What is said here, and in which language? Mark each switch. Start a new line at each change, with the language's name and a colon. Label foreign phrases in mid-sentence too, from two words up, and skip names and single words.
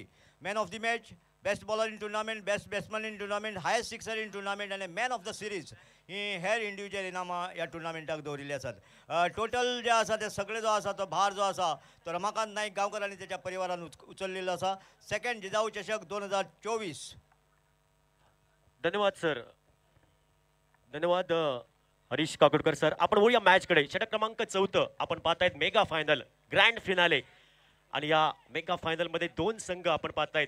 English: man of the match, best bowler in tournament, best batsman in tournament, highest sixer in tournament
Konkani: आनी
English: man of the series
Konkani: ही हेर इंडिविज्युअल इनामां ह्या टुर्नामेंटाक दवरिल्ली आसात. टोटल जे आसा ते सगळे जो आसा तो भार जो आसा तो रमाकांत नाईक गांवकर आनी त्याच्या परिवारान उचललेलो आसा.
Marathi: सेकंड जिजाऊ चषक 2024. धन्यवाद सर. धन्यवाद हरीश काकोडकर सर. आपण वळूया मॅचकडे. षटक क्रमांक 4 आपण पाहतायत
English: mega final grand finale,
Marathi: आणि या
English: mega final
Marathi: मध्ये 2 संघ आपण पाहतायत.